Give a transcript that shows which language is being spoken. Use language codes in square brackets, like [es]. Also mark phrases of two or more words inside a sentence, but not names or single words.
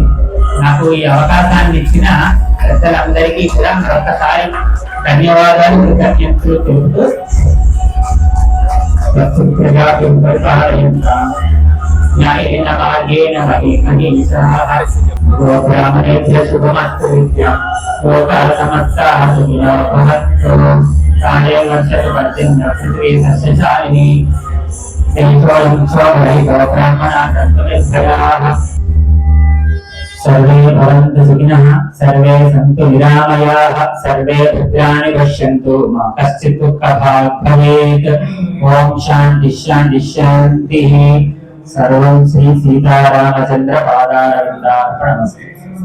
[te] నాకు ఈ అవకాశాన్ని ఇచ్చిన పెద్దలందరికీ కూడా మరొకసారి ధన్యవాదాలు, కృతజ్ఞతలు తెలుపుతూ [sa] న్యాయేన భాగ్యేన మహీమహీషాః గోబ్రాహ్మణేభ్యః శుభమస్తు నిత్యం. లోకాః సమస్తాః సుఖినో భవంతు. కాలే వర్షతు పర్జన్యః పృథివీ సస్యశాలినీ. దేశోऽयं శోభరహితో బ్రాహ్మణాः సంతు నిర్భయాः. सर्वे भवन्तु सुखिनः, सर्वे सन्तु निरामयाः, सर्वे भद्राणि पश्यन्तु, मा कश्चित् दुःखभाग् भवेत्. ओम शान्ति शान्ति शान्तिः. सर्वं श्री सीतारामचन्द्र पादारविन्दार्पणमस्तु.